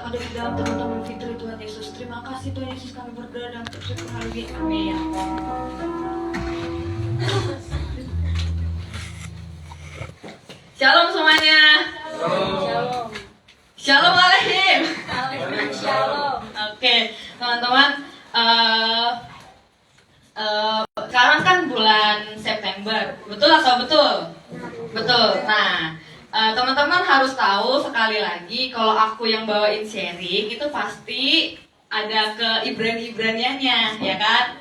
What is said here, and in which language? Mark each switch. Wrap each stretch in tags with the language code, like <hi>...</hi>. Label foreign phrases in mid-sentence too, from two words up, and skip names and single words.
<id>ada di dalam teman-teman fitri Tuhan Yesus. Terima kasih Tuhan Yesus, kami berdoa dan bersyukur hari ini. Amin. Shalom semuanya. Shalom.</id> <he>שלום עליכם.</he> <id>Shalom. Oke, teman-teman. Sekarang kan bulan September, betul atau betul? Betul. Nah, teman-teman harus tahu sekali lagi kalau aku yang bawain sharing itu pasti ada ke Ibrani-Ibraniannya, ya kan?</id>